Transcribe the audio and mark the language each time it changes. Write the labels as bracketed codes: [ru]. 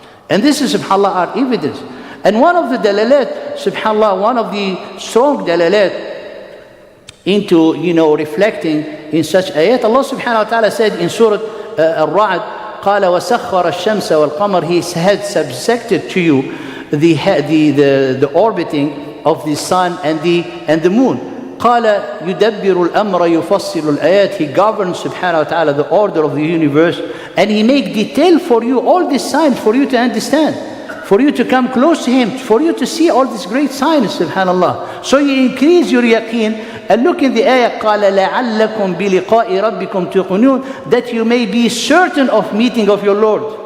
[en] And this is, subhanAllah, our evidence. And one of the dalalat, subhanAllah, one of the strong dalalat into, reflecting in such ayat, Allah subhanahu wa ta'ala said in Surah Al-Ra'd, [ar] قال وسخر الشمس والقمر, [en] He had subjected to you the orbiting of the sun and the moon. [ar] قال يدبر الأمر يفصل الآيات. [en] He governs, subhanahu wa ta'ala, the order of the universe, and He make detail for you all these signs for you to understand, for you to come close to Him, for you to see all these great signs, subhanallah. So you increase your yaqeen. And look in the ayah, [ar] قَالَ لَعَلَّكُمْ بِلِقَاءِ رَبِّكُمْ تُوقِنُونَ, [en] that you may be certain of meeting of your Lord.